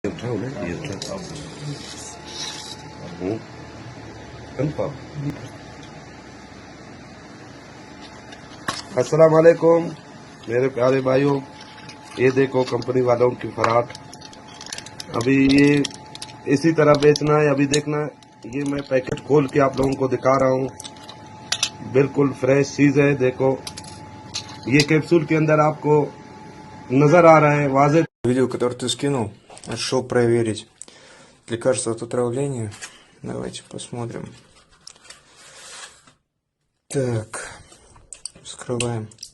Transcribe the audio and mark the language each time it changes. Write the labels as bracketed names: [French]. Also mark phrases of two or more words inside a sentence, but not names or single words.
[Arabic] السلام عليكم [Hindi] मेरे प्यारे भाइयों, ये देखो कंपनी वालों की फराट। अभी ये इसी तरह बेचना है। अभी देखना, ये मैं पैकेट खोल के आप लोगों को दिखा रहा हूँ। बिल्कुल फ्रेश चीज है। देखो ये कैप्सूल के अंदर आपको नजर आ रहा है वाज़े। [Russian] Видео, которое ты скинул, решил проверить. Лекарство от отравления. Давайте посмотрим. Так, вскрываем.